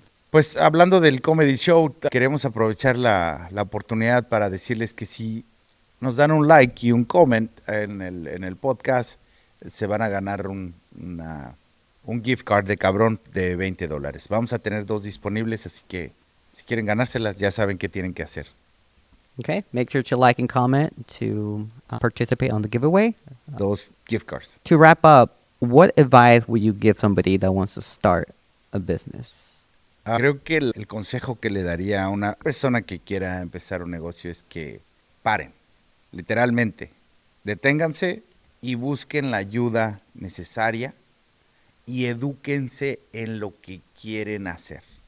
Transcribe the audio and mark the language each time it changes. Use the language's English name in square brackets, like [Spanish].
[Spanish] Pues hablando del Comedy Show, queremos aprovechar la oportunidad para decirles que si nos dan un like y un comment en el podcast, se van a ganar un gift card de cabrón de $20. Vamos a tener 2 disponibles, así que si quieren ganárselas ya saben qué tienen que hacer. [English] Okay, make sure to like and comment to participate on the giveaway. 2 gift cards. To wrap up, what advice would you give somebody that wants to start a business? [Spanish] Creo que el consejo que le daría a una persona que quiera empezar un negocio es que paren, literalmente, deténganse y busquen la ayuda necesaria y edúquense en lo que quieren hacer.